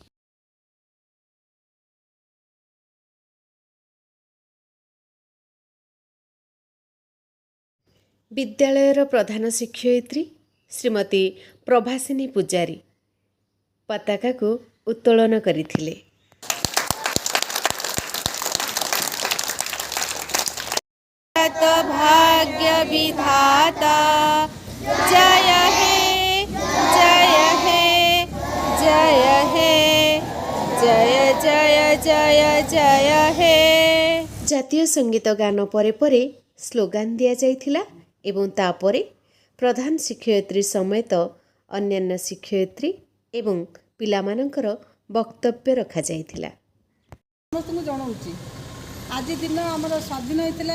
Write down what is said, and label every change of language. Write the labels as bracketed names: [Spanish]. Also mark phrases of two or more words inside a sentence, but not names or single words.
[Odia] ବିଦ୍ୟାଳୟର ପ୍ରଧାନ ଶିକ୍ଷୟିତ୍ରୀ ଶ୍ରୀମତୀ ପ୍ରଭାସିନୀ ପୂଜାରୀ ପତାକାକୁ ଉତ୍ତୋଳନ କରିଥିଲେ। [Bangla] ভাগ্য বিধাতা জয় হে, জয় হে, জয় হে, জয় জয় জয় জয় হে। [Odia] ଜାତୀୟ ସଙ୍ଗୀତ ଗାନ ପରେ ପରେ ସ୍ଲୋଗାନ ଦିଆଯାଇଥିଲା ଏବଂ ତାପରେ ପ୍ରଧାନ ଶିକ୍ଷୟିତ୍ରୀ ସମେତ ଅନ୍ୟାନ୍ୟ ଶିକ୍ଷୟିତ୍ରୀ ଏବଂ ପିଲାମାନଙ୍କର ବକ୍ତବ୍ୟ ରଖାଯାଇଥିଲା। ସମସ୍ତଙ୍କୁ ଜଣାଉଛି ଆଜି ଦିନ ଆମର ସ୍ୱାଧୀନ ହେଇଥିଲା।